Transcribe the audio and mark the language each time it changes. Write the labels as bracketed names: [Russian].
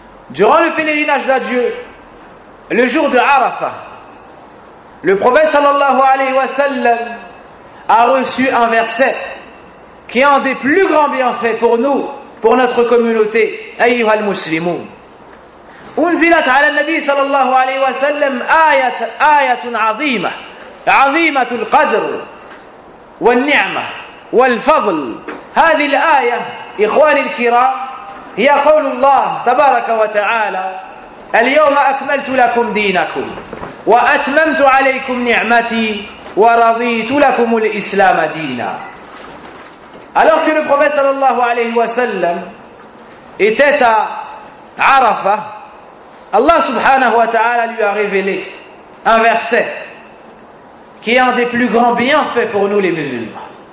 [French] Durant le pèlerinage d'adieu, le jour de Arafah, le prophète sallallahu alayhi wa sallam a reçu un verset qui est un des plus grands bienfaits pour nous, pour notre communauté, [Arabic] أيها المسلمون. أنزلت على النبي صلى الله عليه وسلم آية عظيمة عظيمة القدر والنعمة والفضل. هذه الآية إخواني الكرام هي قول الله تبارك وتعالى: اليوم أكملت لكم دينكم وأتممت عليكم نعمتي ورضيت لكم الإسلام دينا. [French] Alors que le prophète sallallahu alayhi wa sallam était à Arafah, Allah subhanahu wa ta'ala lui a révélé un verset qui est un des plus grands bienfaits pour nous les musulmans.